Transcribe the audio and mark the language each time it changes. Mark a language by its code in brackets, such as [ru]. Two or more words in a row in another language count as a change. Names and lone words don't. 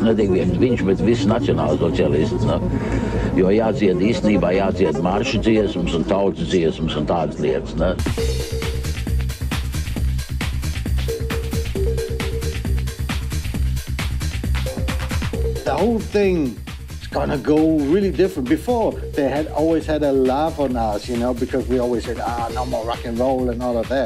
[lv] Ne tikai viņš, bet viss nacionālsocialists. Jo jādzied īstenībā, jādzied maršu dziesmas un tautas dziesmas un tādas lietas. Ne? [en] The whole thing is gonna go really different. Before, they had always had a laugh on us, you know, because we always said, no more rock and roll and all of that.